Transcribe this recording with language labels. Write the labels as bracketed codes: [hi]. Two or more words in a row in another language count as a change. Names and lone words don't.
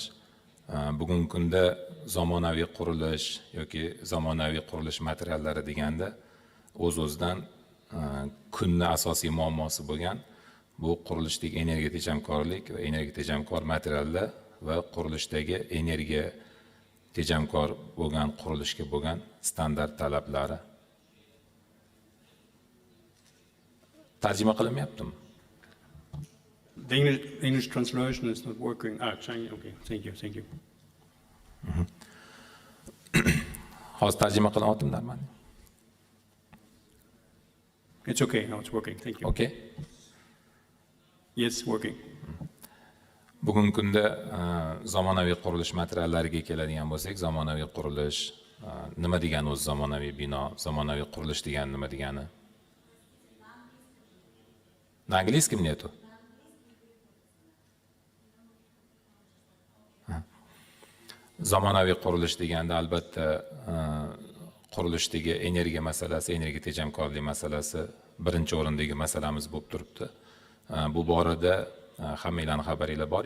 [uz] Bugungi kunda zamonaviy qurilish yoki zamonaviy qurilish materiallari deganda o'z-o'zidan kunni asosiy muammosi bo'lgan bu qurilishdagi energiya tejamkorlik va energiya tejamkor materiallar va qurilishdagi energiya tejamkor bo'lgan qurilishga bo'lgan standart talablari. Tarjima qilinmayaptimi? [en] The English translation is not working. Chinese. Okay, thank you. [uz] Hozir tarjima qilyaptim Darman. [en] It's okay. Now it's working. Thank you. Okay. Yes, working. [uz] Bugungi kunda zamonaviy qurilish materiallariga keladigan bo'lsak, zamonaviy qurilish nima degani o'zi zamonaviy bino, zamonaviy qurilish degani nima degani? [ru] На английском нету? [uz] Zamonaviy qurilish deganda albatta qurilishdagi energiya masalasi, energiya tejamkorlik masalasi birinchi o'rindagi masalamiz bo'lib turibdi. Bu borada hammanglarning xabaringlar bor.